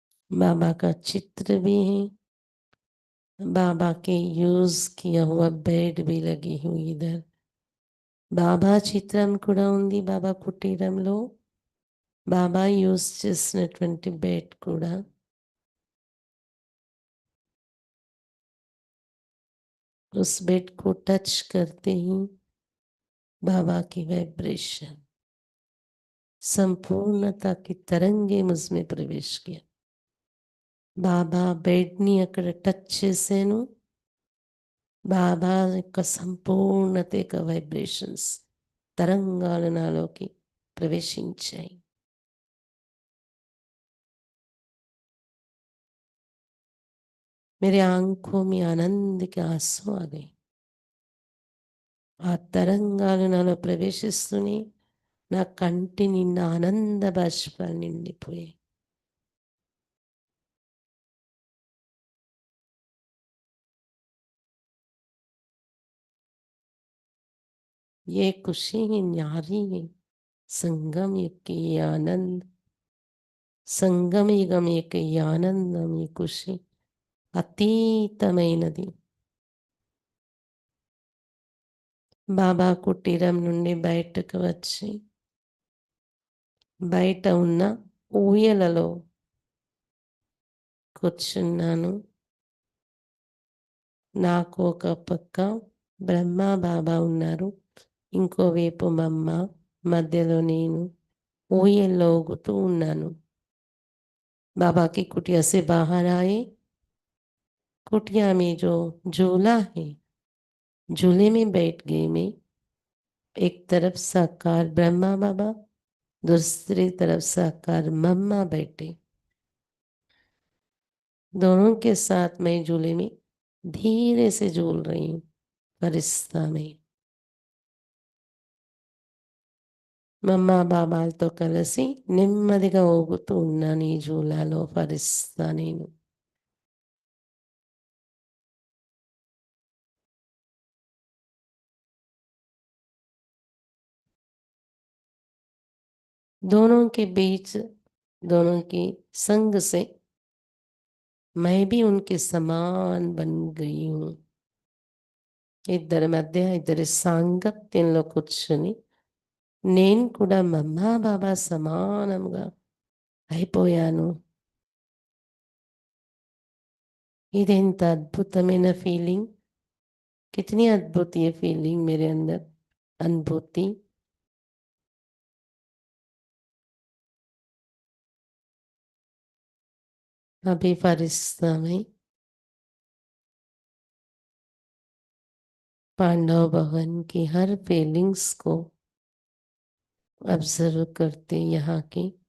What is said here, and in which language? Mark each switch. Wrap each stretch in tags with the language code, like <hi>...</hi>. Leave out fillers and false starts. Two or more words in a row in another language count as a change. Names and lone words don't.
<hi>बाबा का चित्र भी है, बाबा के यूज किया हुआ बेड भी लगी हुई इधर.</hi> <te>బాబా చిత్రం కూడా ఉంది బాబా కుటీరంలో. బాబా యూజ్ చేసినటువంటి బెడ్ కూడా.</te> <hi>उस बेड को टच करते ही बाबा की वाइब्रेशन, संपूर्णता की तरंगे मुझ में प्रवेश किया.</hi> <te>బాబా బెడ్ని అక్కడ టచ్ చేశాను. బాబా యొక్క సంపూర్ణత యొక్క వైబ్రేషన్స్, తరంగాలు నాలోకి ప్రవేశించాయి.</te> <hi>मेरे आंखों में आनंद के आंसू आ गए.</hi> <te>ఆ తరంగాలు నాలో ప్రవేశిస్తూనే నా కంటి నిండా ఆనంద బాష్పాలు నిండిపోయాయి.</te> <hi>ये खुशी ही न्यारी है, संगम युग की ये आनंद,</hi> <te>సంగమ యుగం యొక్క ఈ ఆనందం, ఈ ఖుషి అతీతమైనది. బాబా కుటీరం నుండి బయటకు వచ్చి బయట ఉన్న ఊయలలో కూర్చున్నాను. నాకు ఒక పక్క బ్రహ్మ బాబా ఉన్నారు, ఇంకోవైపు మమ్మ, మధ్యలో నేను ఊయల్లో ఊగుతూ ఉన్నాను.</te> <hi>बाबा की कुटिया से बाहर आए. कुटिया में जो झूला है, झूले में बैठ गई मैं. एक तरफ साकार ब्रह्मा बाबा, दूसरी तरफ साकार मम्मा बैठे. दोनों के साथ मैं झूले में धीरे से झूल रही हूँ फरिश्ता में.</hi> <te>మమ్మా బాబాలతో కలిసి నెమ్మదిగా ఊగుతూ ఉన్నాను ఈ జూలాలో ఫరిస్తా నేను.</te> <hi>दोनों के बीच, दोनों की संग से मैं भी उनके समान बन गई हूँ.</hi> <te>ఇద్దరి మధ్య, ఇద్దరి సాంగత్యంలో కూర్చొని నేను కూడా మమ్మా బాబా సమానంగా అయిపోయాను. ఇదెంత అద్భుతమైన ఫీలింగ్,</te> <hi>कितनी अद्भुत ये फीलिंग मेरे अंदर, अनुभूति. अभी फरिश्ता में पांडव भवन की हर फीलिंग्स को ऑब्जर्व करते, यहाँ की</hi>